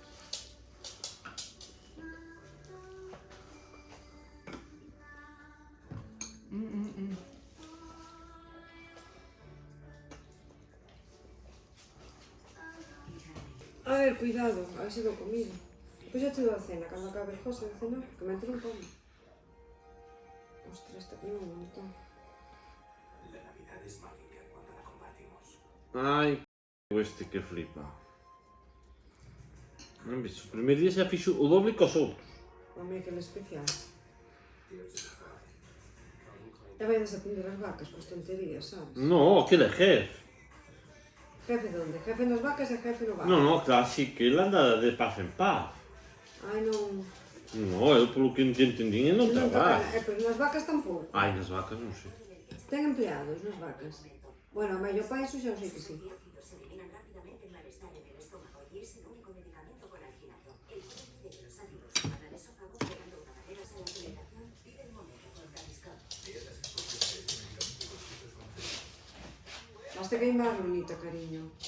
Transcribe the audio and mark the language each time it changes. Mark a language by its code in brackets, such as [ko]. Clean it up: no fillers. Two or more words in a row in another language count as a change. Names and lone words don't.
[gl] A ver, cuidado, a ver se dou comida. Pois xa te dou a cena, cando acabe José de cenar, que me entro un como. [es] Ostras, está aquí un montón. La Navidad es mágica cuando la compartimos. Ai, [gl] este que flipa. Non viste, o primeiro día xa fixo o doble que os outros. O meu aquele especial. E vai desatender as vacas cos tonterías, sabes? No, aquele é jefe. Jefe de onde? Jefe nas vacas e jefe no vaca. No, no, claro, sí, que ele anda de paz en paz. Ai, non... No, eu polo que entendín non Non trabaja. toca... Pois nas vacas tampouco. Ai, nas vacas non sei. Ten empleados nas vacas. Bueno, a mellor pa iso xa o sei que sí. [es] Se eliminan rápidamente el malestar en el estómago y es el único medicamento con alginato. El juez de los ácidos para el esófago creando una barrera a la alimentación pide el momento con Gaviscon. [gl] Vas ter que ir máis bonita, cariño.